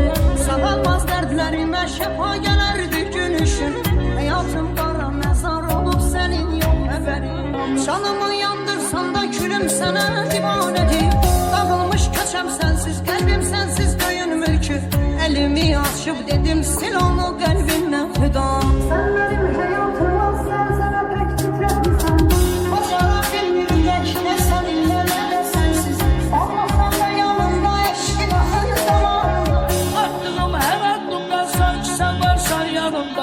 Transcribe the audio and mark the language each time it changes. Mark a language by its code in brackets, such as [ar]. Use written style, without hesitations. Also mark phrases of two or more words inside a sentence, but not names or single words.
[az] Sağalmaz dərdlərimə şəfa gələrdi gülüşün. Həyatım qara məzar olub sənin, yox xəbərim. Canımı yandırsan da külüm sənə divanədir. Dağılmış köçəm sənsiz, qəlbim sənsiz döyünmür ki. Əlimi açıb dedim, sil onu qəlbimdən fida. [tr] Sen benim hayatıma serseme pek titretmişsen. [az] Bacara bilmirdik ne seninle ne de sensiz. [tr] Olmasan da yanımda eşkin ahır zamanında. Attığım her addımda sanki sen varsan yanımda.